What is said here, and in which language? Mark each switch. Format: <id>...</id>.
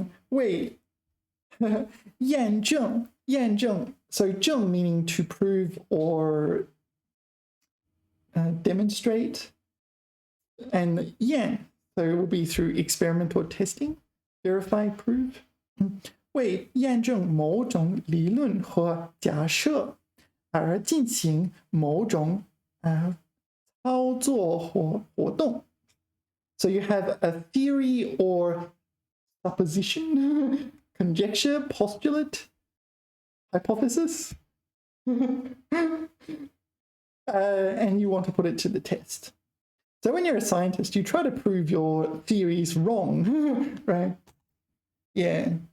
<zh>为验证</zh> <en>so 证 meaning to prove or demonstrate, and yan, so it will be through experiment or testing, verify, prove.</en> <zh>为验证某种理论和假设而进行某种操作或活动。</zh> <en>So you have a theory or supposition, conjecture, postulate, hypothesis, and you want to put it to the test. So when you're a scientist, you try to prove your theories wrong, right? Yeah.</en>